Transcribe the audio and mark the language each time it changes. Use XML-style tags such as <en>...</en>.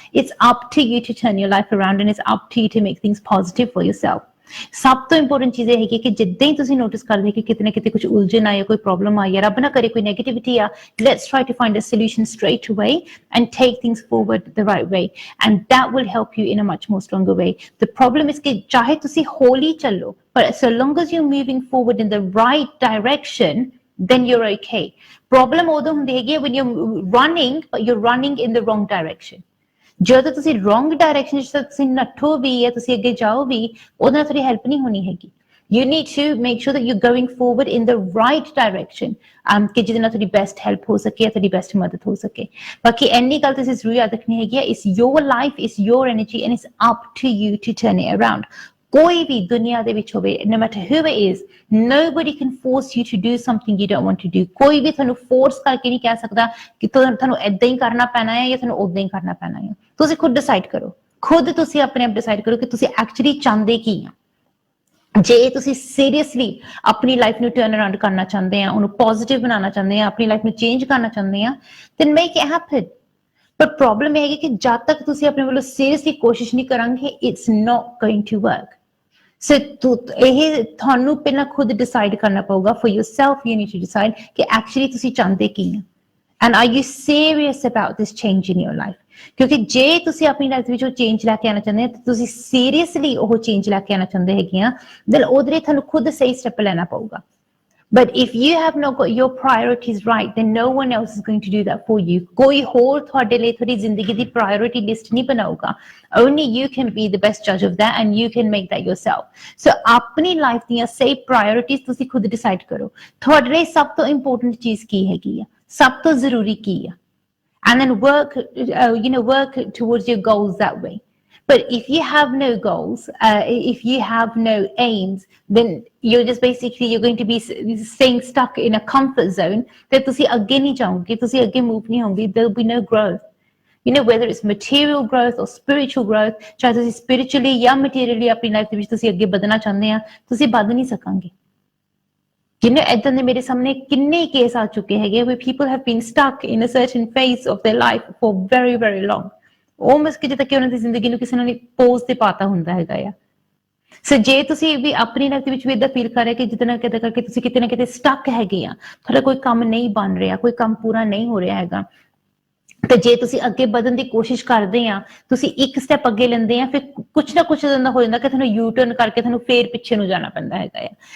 <en>It's up to you to turn your life around and it's up to you to make things positive for yourself.</en> <pa>ਸਭ ਤੋਂ important ਚੀਜ਼ ਇਹ ਹੈਗੀ ਕਿ ਜਿੱਦਾਂ ਹੀ ਤੁਸੀਂ ਨੋਟਿਸ ਕਰਦੇ ਕਿ ਕਿਤੇ ਨਾ ਕਿਤੇ ਕੁਝ ਉਲਝਣ ਆਈ, ਕੋਈ ਪ੍ਰੋਬਲਮ ਆਈ, ਰੱਬ ਨਾ ਕਰੇ ਕੋਈ ਨੈਗੇਟਿਵਿਟੀ ਆ,</pa> <en>Let's try to find a solution straight away and take things forward the right way and that will help you in a much more stronger way. The problem is</en> <pa>ਕਿ ਚਾਹੇ ਤੁਸੀਂ ਹੌਲੀ ਚੱਲੋ,</pa> <en>but so long as you're moving forward in the right direction, then you're okay. Problem</en> <pa>ਉਦੋਂ ਹੁੰਦੀ ਹੈਗੀ</pa> <en>when you're running, but you're running in the wrong direction.</en> <pa>ਜਦੋਂ ਤੁਸੀਂ ਰੋਂਗ ਡਾਇਰੈਕਸ਼ਨ ਚ ਤੁਸੀਂ ਨੱਠੋ ਵੀ ਜਾਂ ਤੁਸੀਂ ਅੱਗੇ ਜਾਓ ਵੀ, ਉਹਦੇ ਨਾਲ ਤੁਹਾਡੀ ਹੈਲਪ ਨਹੀਂ ਹੋਣੀ ਹੈਗੀ।</pa> <en>You need to make sure that you're going forward in the right direction,</en> <pa>ਕਿ ਜਿਹਦੇ ਨਾਲ ਤੁਹਾਡੀ ਬੈਸਟ ਹੈਲਪ ਹੋ ਸਕੇ,</pa> <en>ਤੁਹਾਡੀ ਬੈਸਟ ਮਦਦ ਹੋ ਸਕੇ।</en> <pa>ਬਾਕੀ ਇੰਨੀ ਗੱਲ ਤੁਸੀਂ ਜ਼ਰੂਰ ਯਾਦ ਰੱਖਣੀ ਹੈਗੀ ਹੈ,</pa> <en>it's your life, it's your energy and it's up to you to turn it around.</en> <pa>ਕੋਈ ਵੀ ਦੁਨੀਆ ਦੇ ਵਿੱਚ ਹੋਵੇ,</pa> <en>no matter who it is, nobody can force you to do something you don't want to do.</en> <pa>ਕੋਈ ਵੀ ਤੁਹਾਨੂੰ force ਕਰਕੇ ਨਹੀਂ ਕਹਿ ਸਕਦਾ ਕਿ ਤੁਹਾਨੂੰ ਏਦਾਂ ਹੀ ਕਰਨਾ ਪੈਣਾ ਹੈ ਜਾਂ ਤੁਹਾਨੂੰ ਉਦਾਂ ਹੀ ਕਰਨਾ ਪੈਣਾ ਹੈ। ਤੁਸੀਂ ਖੁਦ ਡਿਸਾਈਡ ਕਰੋ, ਖੁਦ ਤੁਸੀਂ ਆਪਣੇ ਆਪ ਡਿਸਾਈਡ ਕਰੋ ਕਿ ਤੁਸੀਂ ਐਕਚੁਅਲੀ ਚਾਹੁੰਦੇ ਕੀ ਆ। ਜੇ ਤੁਸੀਂ ਸੀਰੀਅਸਲੀ ਆਪਣੀ ਲਾਈਫ ਨੂੰ ਟਰਨ ਅਰਾਊਂਡ ਕਰਨਾ ਚਾਹੁੰਦੇ ਆ, ਉਹਨੂੰ ਪੋਜ਼ਿਟਿਵ ਬਣਾਉਣਾ ਚਾਹੁੰਦੇ ਆ, ਆਪਣੀ ਲਾਈਫ ਨੂੰ ਚੇਂਜ ਕਰਨਾ ਚਾਹੁੰਦੇ ਆ,</pa> <en>then make it happen.</en> <pa>ਪਰ ਪ੍ਰੋਬਲਮ ਇਹ ਹੈਗੀ ਕਿ ਜਦ ਤੱਕ ਤੁਸੀਂ ਆਪਣੇ ਵੱਲੋਂ ਸੀਰੀਅਸਲੀ ਕੋਸ਼ਿਸ਼ ਨਹੀਂ ਕਰਾਂਗੇ,</pa> <en>It's not going to work.</en> <pa>ਸੋ ਇਹ ਤੁਹਾਨੂੰ ਪਹਿਲਾਂ ਖੁਦ ਡਿਸਾਈਡ ਕਰਨਾ ਪਊਗਾ</pa> <en>For yourself। You need to decide</en> <pa>ਕਿ ਐਕਚੁਅਲੀ ਤੁਸੀਂ ਚਾਹੁੰਦੇ ਕੀ ਆ</pa> <en>and are you serious about this change in your life?</en> <pa>ਕਿਉਂਕਿ ਜੇ ਤੁਸੀਂ ਆਪਣੀ ਲਾਈਫ ਵਿੱਚ ਉਹ ਚੇਂਜ ਲੈ ਕੇ ਆਉਣਾ ਚਾਹੁੰਦੇ ਹੋ, ਤੁਸੀਂ ਸੀਰੀਅਸਲੀ ਉਹ ਚੇਂਜ ਲੈ ਕੇ ਆਉਣਾ ਚਾਹੁੰਦੇ ਹੈਗੇ ਆ, then ਉਹਦੇ ਲਈ ਤੁਹਾਨੂੰ ਖੁਦ ਸਹੀ ਸਟੈਪ ਲੈਣਾ ਪਊਗਾ।</pa> <en>But if you have not got your priorities right, then no one else is going to do that for you.</en> <pa>ਕੋਈ ਹੋਰ ਤੁਹਾਡੇ ਲਈ ਤੁਹਾਡੀ ਜ਼ਿੰਦਗੀ ਦੀ ਪ੍ਰਾਇੋਰਿਟੀ ਲਿਸਟ ਨਹੀਂ ਬਣਾਊਗਾ।</pa> <en>Only you can be the best judge of that and you can make that yourself.</en> <pa>So ਆਪਣੀ life ਦੀਆਂ ਸਹੀ ਪ੍ਰਾਇੋਰਿਟੀਜ਼ ਤੁਸੀਂ ਖੁਦ ਡਿਸਾਈਡ ਕਰੋ। ਤੁਹਾਡੇ ਲਈ ਸਭ ਤੋਂ ਇੰਪੋਰਟੈਂਟ ਚੀਜ਼ ਕੀ ਹੈਗੀ ਆ, ਸਭ ਤੋਂ ਜ਼ਰੂਰੀ ਕੀ ਆ,</pa> <en>and then work towards your goals that way. But if you have no goals, if you have no aims, then you're just basically, you're going to be staying stuck in a comfort zone that</en> <pa>ਤੁਸੀਂ ਅੱਗੇ ਨਹੀਂ ਜਾਓਗੇ, ਤੁਸੀਂ ਅੱਗੇ move ਨਹੀਂ ਹੋਗੇ,</pa> <en>there'll be no growth. You know, whether it's material growth or spiritual growth,</en> <pa>ਚਾਹੇ ਤੁਸੀਂ spiritually ਜਾਂ materially ਆਪਣੀ ਲਾਈਫ ਦੇ ਵਿੱਚ ਤੁਸੀਂ ਅੱਗੇ ਵਧਣਾ ਚਾਹੁੰਦੇ ਆ, ਤੁਸੀਂ ਵੱਧ ਨਹੀਂ ਸਕਾਂਗੇ। ਏਦਾਂ ਦੇ ਮੇਰੇ ਸਾਹਮਣੇ ਕਿੰਨੇ ਕੇਸ ਆ ਚੁੱਕੇ ਹੈਗੇ</pa> <en>where people have been stuck in a certain phase of their life for very, very long.</en> <pa>almost ਕਿ ਜਿੱਦਾਂ ਕਿ ਉਹਨਾਂ ਦੀ ਜ਼ਿੰਦਗੀ ਨੂੰ ਕਿਸੇ ਨੇ ਪੋਜ਼ ਤੇ ਪਾਤਾ ਹੁੰਦਾ ਹੈਗਾ ਆ। ਸੋ ਜੇ ਤੁਸੀਂ ਵੀ ਆਪਣੀ ਲਾਈਫ ਦੇ ਵਿੱਚ ਵੀ ਏਦਾਂ ਫੀਲ ਕਰ ਰਹੇ ਕਿ ਜਿੱਦਾਂ ਨਾ ਕਿਤੇ ਕਰਕੇ ਤੁਸੀਂ ਕਿਤੇ ਨਾ ਕਿਤੇ ਸਟਕ ਹੈਗੇ ਆ, ਤੁਹਾਡਾ ਕੋਈ ਕੰਮ ਨਹੀਂ ਬਣ ਰਿਹਾ, ਕੋਈ ਕੰਮ ਪੂਰਾ ਨਹੀਂ ਹੋ ਰਿਹਾ ਹੈਗਾ, ਤੇ ਜੇ ਤੁਸੀਂ ਅੱਗੇ ਵਧਣ ਦੀ ਕੋਸ਼ਿਸ਼ ਕਰਦੇ ਆ, ਤੁਸੀਂ ਇੱਕ ਸਟੈਪ ਅੱਗੇ ਲੈਂਦੇ ਆ, ਫਿਰ ਕੁਛ ਨਾ ਕੁਛ ਇਦਾਂ ਹੋ ਜਾਂਦਾ ਕਿ ਤੁਹਾਨੂੰ ਯੂ ਟਰਨ ਕਰਕੇ ਤੁਹਾਨੂੰ ਫੇਰ ਪਿੱਛੇ ਨੂੰ ਜਾਣਾ ਪੈਂਦਾ ਹੈਗਾ ਆ।</pa>